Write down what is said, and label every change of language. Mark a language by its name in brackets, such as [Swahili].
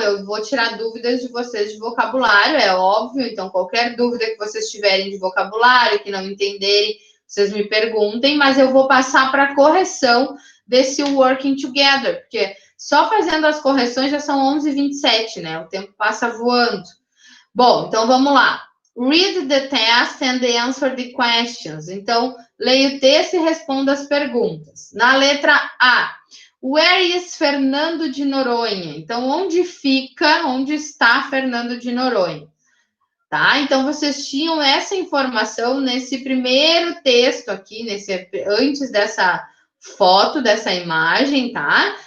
[Portuguese] Eu vou tirar dúvidas de vocês de vocabulário, é óbvio. Então, qualquer dúvida que vocês tiverem de vocabulário, que não entenderem, vocês me perguntem, mas eu vou passar para a correção desse [English] working together, [Portuguese] porque só fazendo as correções já são 11h27, né? O tempo passa voando. Bom, então vamos lá. [English] Read the test and answer the questions. [Portuguese] Então, leia o texto e responda as perguntas. [English] Na letra A, where is Fernando de Noronha? [Portuguese] Então, onde está Fernando de Noronha? Tá? Então, vocês tinham essa informação nesse primeiro texto aqui, antes dessa foto, dessa imagem, tá?